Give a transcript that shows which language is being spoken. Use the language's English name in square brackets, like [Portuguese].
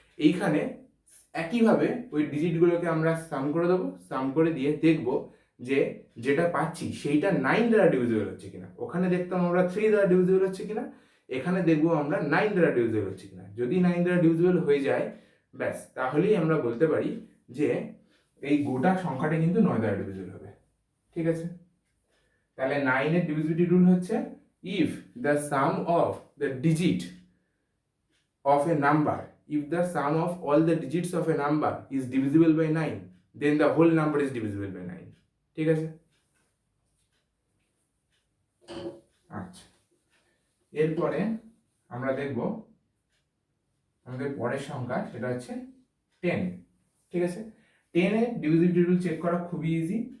[Bangla] এইখানে একইভাবে ওই ডিজিটগুলোকে আমরা সাম করে দেবো, সাম করে দিয়ে দেখব যে যেটা পাচ্ছি সেইটা 9 দ্বারা ডিভিজিবল হচ্ছে কিনা। ওখানে দেখতাম আমরা 3 দ্বারা ডিভিজিবল হচ্ছে কিনা, এখানে দেখবো আমরা 9 দ্বারা ডিভিজিবল হচ্ছে কিনা। যদি 9 দ্বারা ডিভিজিবল হয়ে যায়, ব্যাস তাহলেই আমরা বলতে পারি যে এই গোটা সংখ্যাটা কিন্তু 9 দ্বারা ডিভিজিবল হবে। ঠিক আছে, তাহলে 9 এর ডিভিজিবিলিটি রুল হচ্ছে [English] if the sum of the digit of a number, if the sum of all the digits of a number is divisible by 9, then the whole number is divisible by 9. [Bangla] ঠিক আছে, আচ্ছা, এরপরে আমরা দেখব আমাদের পরের সংখ্যা, সেটা হচ্ছে 10। ঠিক আছে, 10 এর ডিভিজিবিলিটি রুল চেক করা খুবই ইজি।